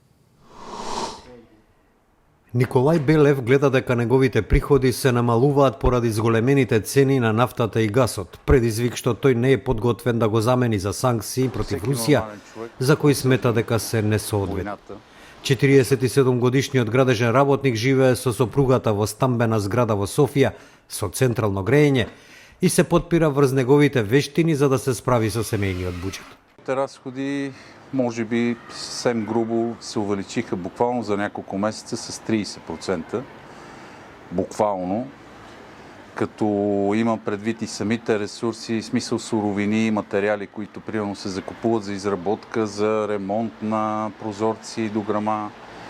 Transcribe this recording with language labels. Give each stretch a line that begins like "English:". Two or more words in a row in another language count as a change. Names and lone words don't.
Macedonian: Николај Белев гледа дека неговите приходи се намалуваат поради зголемените цени на нафтата и гасот, предизвик што тој не е подготвен да го замени за санкции против Русија, за кои смета дека се несоодветни. 47-годишниот градежен работник живее со сопругата во стамбена зграда во Софија со централно грејење и се потпира врз неговите вештини за да се справи со семејниот буџет.
Bulgarian: Разходи може би съвсем грубо се увеличиха буквално за няколко месеца с 30%. Буквално. Като имам предвид и самите ресурси, смисъл суровини и материали, които примерно се закупуват за изработка, за ремонт на прозорци и дограма.